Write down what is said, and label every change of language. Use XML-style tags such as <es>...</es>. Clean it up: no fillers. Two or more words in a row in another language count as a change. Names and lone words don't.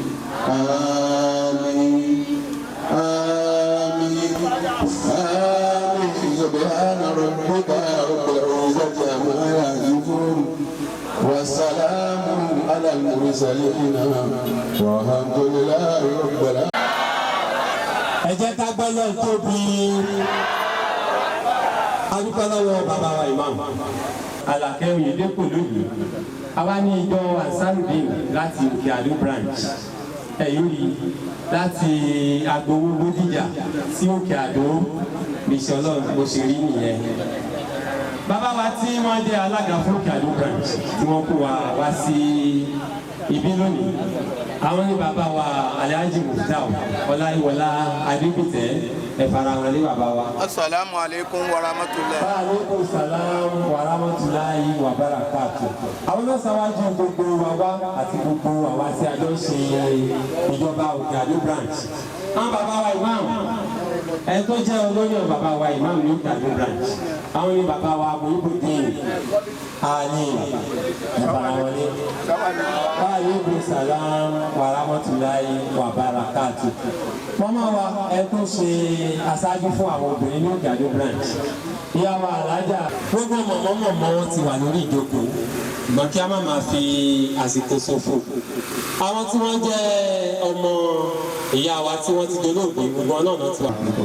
<ar>آمين آمين آمين سبحان ربك رب العزة عما يصفون والسلام على المرسلين والحمد لله رب العالمين.</ar> <yo>ẹ jẹ́ ká gbọ́ lọ́n tóbi adúpẹ́ lọ́wọ́ bàbá wa imam Àlàkẹ́ Oyèdépò lónìí àwa ní ìjọ Ansarudeen láti Òkè Àdó branch ẹ̀yìn rí láti agbowó Bódìjà sí Òkè Àdó bíṣẹ́ ọlọ́run bó ṣe rí nìyẹn. Bàbá wa tí wọ́n jẹ́ alága fún Òkè Àdó branch tí wọ́n kó wa wá sí ibi lónìí, àwọn ní bàbá wa Alhaji Muftau Ọláyíwọlá Adébítẹ́ ẹ fara hàn lé bàbá wa.</yo> <ar>السلام عليكم ورحمة الله. وعليكم السلام ورحمة الله وبركاته.</ar> <yo>Àwọn náà sáwájú gbogbo wa wá àti gbogbo àwa tí a jọ ń ṣe ìjọba Òkè Àdó branch. Àwọn bàbá wa imam ẹ tó jẹ́ olóyè bàbá wa imam ní Òkè Àdó branch. Àwọn ní bàbá wa Muhyiddin Ali ẹ fara hàn lé.</yo> <ar>وعليكم السلام ورحمة الله وبركاته.</ar> <yo>Mọ́mọ́ wa ẹ tó ṣe aṣáájú fún àwọn obìnrin ní Òkè Àdó branch. Ìyàwó alájà gbogbo mọ̀mọ́ wọn ti wà lórí ìjókòó ṣùgbọ́n kí a má máa fi àsìkò ṣòfò. Àwọn tí wọ́n jẹ́ ọmọ ìyá wa tí wọ́n ti dolóògbé gbogbo náà náà ti wà.</yo>